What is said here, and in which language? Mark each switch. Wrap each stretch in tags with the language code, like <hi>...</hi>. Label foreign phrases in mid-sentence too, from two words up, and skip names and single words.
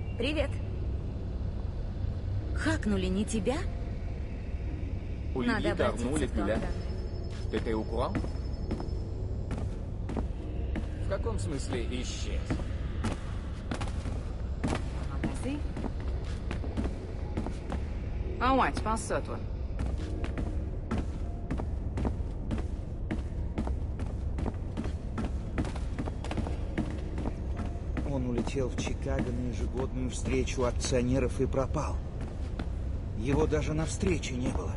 <ru>Привет. Хакнули не тебя? Надо обратиться в ту охрану.</ru> <fr>Ты au courant?</fr> <ru>В каком смысле исчез?</ru> <fr>Merci. Ah ouais, tu penses ça, toi?</fr> <ru>Он улетел в Чикаго на ежегодную встречу акционеров и пропал. Его даже на встрече не было.</ru>